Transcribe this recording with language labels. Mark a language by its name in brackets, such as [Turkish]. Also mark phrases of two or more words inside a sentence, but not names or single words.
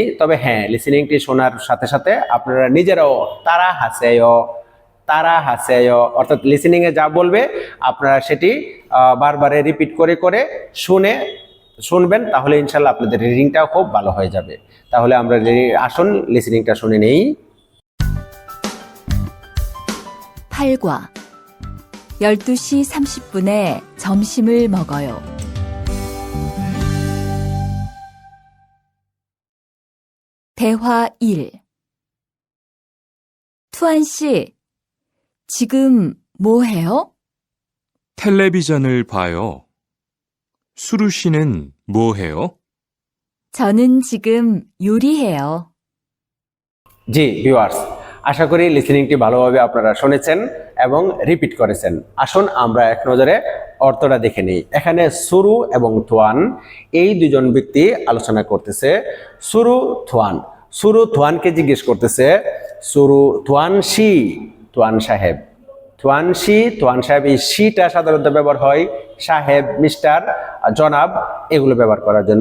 [Bangla] তবে হ্যাঁ, লিসেনিংটি শোনার সাথে সাথে আপনারা নিজেরাও তারা হাসেয় অর্থাৎ লিসেনিং এ যা বলবে আপনারা সেটি বারবারে রিপিট করে করে শুনবেন, তাহলে ইনশাল্লাহ আপনাদের রিডিংটাও খুব ভালো হয়ে যাবে। তাহলে আমরা আসুন লিসেনিংটা শুনে নেই। [Korean] 8과 12시 30분에 점심을 먹어요. 대화 1. 투안 씨, 지금 뭐 해요? 텔레비전을 봐요. 수루 씨는 뭐 해요? 저는 지금 요리해요. [Bangla] জি ভিউয়ার্স, আশা করি লিসেনিংটি ভালোভাবে আপনারা শুনেছেন এবং রিপিট করেছেন। আসুন আমরা এক নজরে অর্থটা দেখে নিই। এখানে সুরু এবং থুয়ান, এই দুজন ব্যক্তি আলোচনা করতেছে। সুরু থুয়ানকে জিজ্ঞেস করতেছে, সুরু থুয়ান শি, থুয়ান সাহেব, থুয়ান সাহেব, এই শিটা সাধারণত ব্যবহার হয় সাহেব, মিস্টার, জনাব এগুলো ব্যবহার করার জন্য।